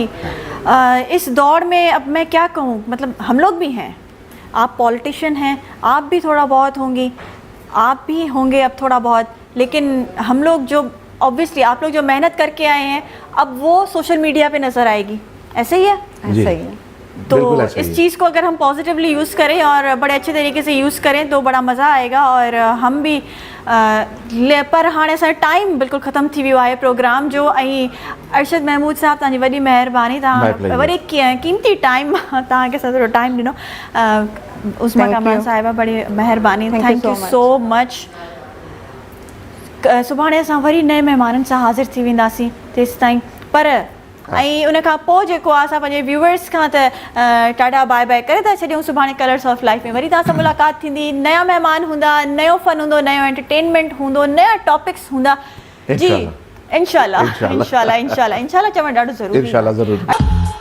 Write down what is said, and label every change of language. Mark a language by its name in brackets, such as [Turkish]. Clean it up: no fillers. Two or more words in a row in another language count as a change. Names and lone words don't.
[Urdu] اس دور میں اب میں کیا کہوں, مطلب ہم لوگ بھی ہیں, آپ پولیٹیشین ہیں, آپ بھی تھوڑا بہت ہوں گی, آپ بھی ہوں گے اب تھوڑا بہت, لیکن ہم لوگ جو obviously آپ لوگ جو محنت کر کے آئے ہیں اب وہ سوشل میڈیا پہ نظر آئے گی. ایسے ہی ہے, ایسا ہی ہے. تو اس چیز کو اگر ہم پازیٹیولی یوز کریں اور بڑے اچھے طریقے سے یوز کریں تو بڑا مزہ آئے گا. اور ہم بھی پر [Sindhi] ہاणे असां टाइम बिल्कुलु ख़तम थी वियो आहे प्रोग्राम जो. ऐं अरशद महमूद साहब तव्हांजी वॾी महिरबानी, तव्हां वरी कीमती टाइम तव्हांखे असां थोरो टाइम ॾिनो. उस्मा कमरान साहिबा बड़ी महिरबानी, [English] thank you so much. [Sindhi] सुभाणे असां वरी नए महिमाननि सां हाज़िर थी वेंदासीं, तेसि ताईं पर ऐं उन खां पोइ जेको आहे असां पंहिंजे व्यूअर्स खां त टाटा [English] bye bye [Sindhi] करे था छॾियूं. सुभाणे कलर्स ऑफ लाइफ में वरी तव्हां सां मुलाक़ात थींदी, नया महिमान हूंदा, नयो फन हूंदो, नयो एंटरटेनमेंट हूंदो, नया टॉपिक्स हूंदा. जी इंशाल्लाह चवणु ॾाढो ज़रूरी. [Urdu] ان شاء اللہ ضرور.